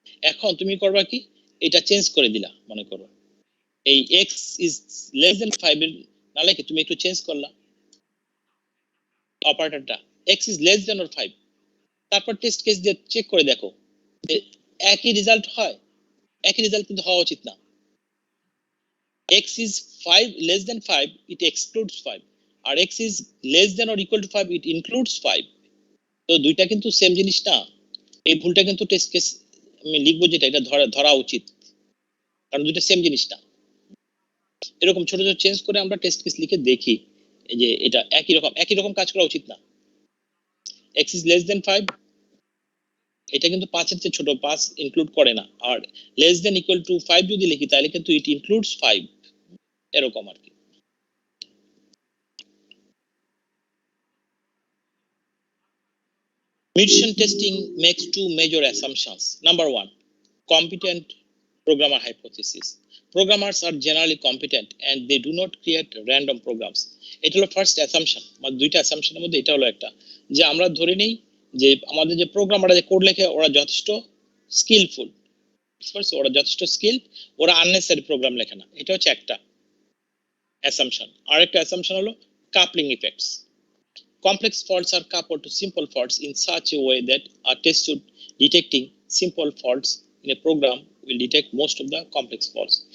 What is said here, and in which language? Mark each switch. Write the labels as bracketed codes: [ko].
[bn] এখন তুমি করবা কি, এটা চেঞ্জ করে দিলা, মনে করো এই [en] x is less than 5 [bn] এর না লিখে তুমি একটু চেঞ্জ করলা অপারেটরটা [en] x is less than or 5, [bn] তারপর টেস্ট কেস দিয়ে চেক করে দেখো যে একই রেজাল্ট হয়। একই রেজাল্ট কিন্তু হওয়া উচিত না। [en] x is 5 less than 5 it excludes 5, [bn] আর [en] x is less than or equal to 5 it includes 5। [bn] তো দুইটা কিন্তু সেম জিনিস না। এই ভুলটা কিন্তু টেস্ট কেস আমি লিখবো যেটা এটা ধরা উচিত, কারণ দুইটা সেম জিনিস না। এরকম ছোট ছোট চেঞ্জ করে আমরা টেস্ট কেস লিখে দেখি যে এটা একই রকম কাজ করা উচিত না। [en] x is less than 5 [bn] এটা কিন্তু 5 এর চেয়ে ছোট, 5 ইনক্লুড করে না। আর [en] less than equal to 5 [bn] যদি লিখি তাহলে কিন্তু [en] it includes 5, [bn] এরকম আর কি। [en] Mutation testing makes two major assumptions. Number one, competent programmer hypothesis. Programmers are generally competent and they do not create random programs. [bn] এটা হলো ফার্স্ট অ্যাসাম্পশন। মানে দুইটা অ্যাসাম্পশনের মধ্যে এটা হলো একটা, যে আমরা ধরে নেই যে আমাদের যে প্রোগ্রামাররা যে কোড লেখে ওরা যথেষ্ট স্কিলফুল, ওরা যথেষ্ট স্কিল, ওরা আননেসেসারি প্রোগ্রাম লেখে না। এটা হচ্ছে একটা অ্যাসাম্পশন। আর একটা অ্যাসাম্পশন হলো coupling effects. [en] Complex faults are coupled to simple faults in such a way that a test suite detecting simple faults in a program will detect most of the complex faults.